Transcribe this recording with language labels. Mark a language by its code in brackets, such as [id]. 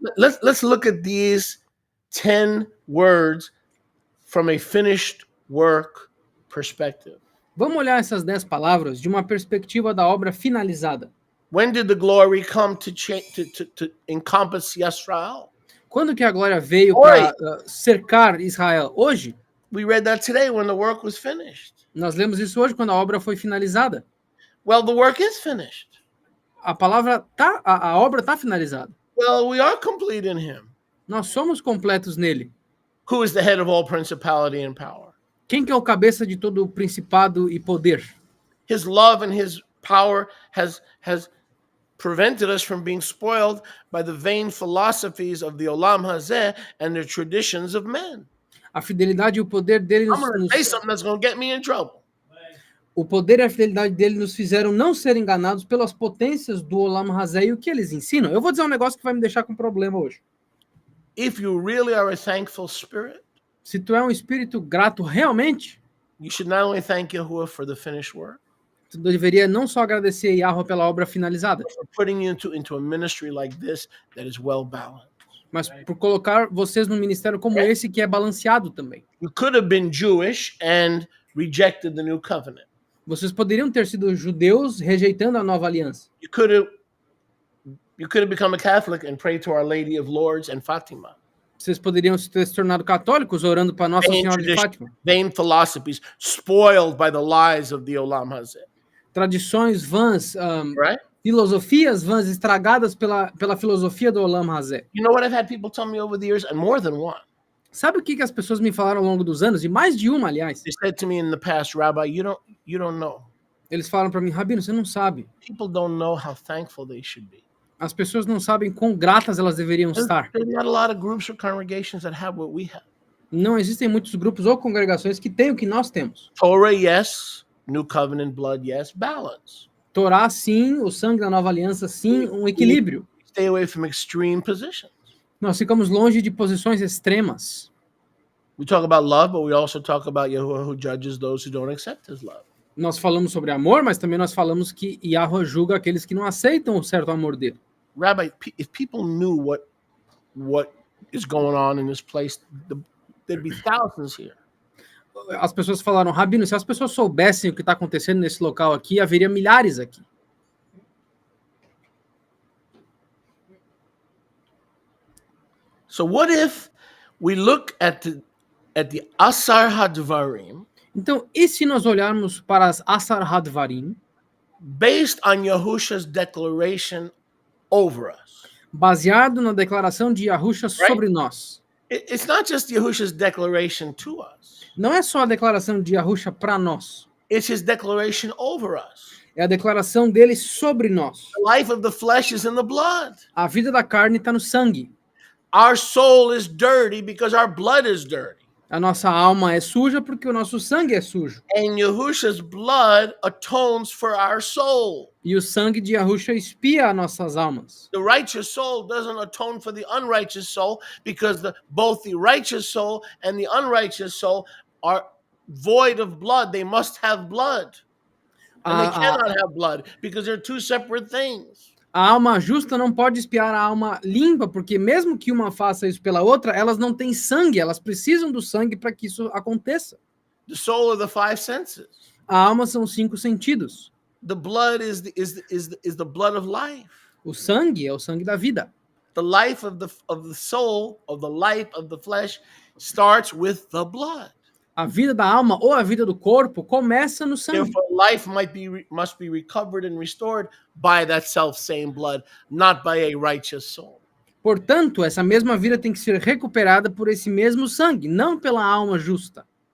[en] Let's look at these 10 words from a finished work perspective. [pt] Vamos olhar essas 10 palavras de uma perspectiva da obra finalizada. [en] When did the glory come to encompass Yisrael? [pt] Quando que a glória veio para cercar Israel? Hoje? [en] We read that today when the work was finished. [pt] Nós lemos isso hoje quando a obra foi finalizada. [en] Well, the work is finished. [pt] A obra tá finalizada. [en] Well, we are complete in him. [pt] Nós somos completos nele. [en] Who is the head of all principality and power? [pt] Quem que é o cabeça de todo o principado e poder? [en] His love and his power has prevented us from being spoiled by the vain philosophies of the Olam Hazeh and the traditions of men. [pt] A fidelidade e o poder dele [en] I'm going to say something that's going to get me in trouble. [pt] O poder e a fidelidade dele nos fizeram não ser enganados pelas potências do Olam Hazeh e o que eles ensinam. Eu vou dizer um negócio que vai me deixar com problema hoje. [en] If you really are a thankful spirit, [pt] se tu é um espírito grato realmente, [en] you should not only thank Yahuwah for the finished work, [pt] tu deveria não só agradecer Yahweh pela obra finalizada, [en] but for putting you into a ministry like this that is well balanced. [pt] Mas por colocar vocês num ministério como esse que é balanceado também. [en] You could have been Jewish and rejected the new covenant. [pt] Vocês poderiam ter sido judeus rejeitando a nova aliança. [en] You could have become a Catholic and prayed to Our Lady of Lourdes and Fatima. [pt] Vocês poderiam ter se tornado católicos orando para Nossa Senhora de Fátima. [en] Vain philosophies spoiled by the lies of the Olam Hazeh. [pt] Tradições vãs, [en] right? [pt] Filosofias vãs estragadas pela filosofia do Olam Hazeh. [en] You know what I've had people tell me over the years, and more than one. [pt] Sabe o que as pessoas me falaram ao longo dos anos, e mais de uma, aliás? [en] They said to me in the past, Rabbi, you don't know. [pt] Eles falam para mim, Rabino, você não sabe. [en] People don't know how thankful they should be. [pt] As pessoas não sabem quão gratas elas deveriam estar. [en] There's not a lot of groups or congregations that have what we have. [pt] Não existem muitos grupos ou congregações que têm o que nós temos. [en] Torah, yes. New covenant blood, yes. Balance. [pt] Torá, sim. O sangue da nova aliança, sim. Um equilíbrio. [en] Stay away from extreme positions. [pt] Nós ficamos longe de posições extremas. [en] We talk about love, but we also talk about Yahuwah who judges those who don't accept his love. [pt] Nós falamos sobre amor, mas também nós falamos que Yahweh julga aqueles que não aceitam o certo amor dele. [en] Rabbi, if people knew what is going on in this place, there'd be thousands here. [pt] As pessoas falaram, Rabino, se as pessoas soubessem o que está acontecendo nesse local aqui, haveria milhares aqui. [en] So what if we look at the Asar Hadvarim? [pt] Então, e se nós olharmos para as Asar Hadvarim, [en] based on Yahusha's declaration over us, [pt] baseado na declaração de Yahusha sobre nós? [en] It's not just Yahusha's declaration to us. [pt] Não é só a declaração de Yahusha para nós. [en] It's his declaration over us. [pt] É a declaração dele sobre nós. [en] The life of the flesh is in the blood. [pt] A vida da carne está no sangue. [en] Our soul is dirty because our blood is dirty. [pt] A nossa alma é suja porque o nosso sangue é sujo. [en] And Yahusha's blood atones for our soul. [pt] E o sangue de Yahusha expia as nossas almas. [en] The righteous soul doesn't atone for the unrighteous soul because both the righteous soul and the unrighteous soul are void of blood. They must have blood. And they cannot have blood because they're two separate things. [pt] A alma justa não pode espiar a alma limpa, porque mesmo que uma faça isso pela outra, elas não têm sangue, elas precisam do sangue para que isso aconteça. [en] The soul of the five senses. [pt] A alma são 5 sentidos. [en] The blood is the blood of life. [pt] O sangue é o sangue da vida. [en] The life of the soul, of the life of the flesh, starts with the blood. [pt] A vida da alma ou a vida do corpo começa no sangue. [en] Therefore, life must be recovered and restored by that self same blood, not by a righteous soul. [pt] Portanto, essa mesma vida tem que ser recuperada por esse mesmo sangue, não pela alma justa.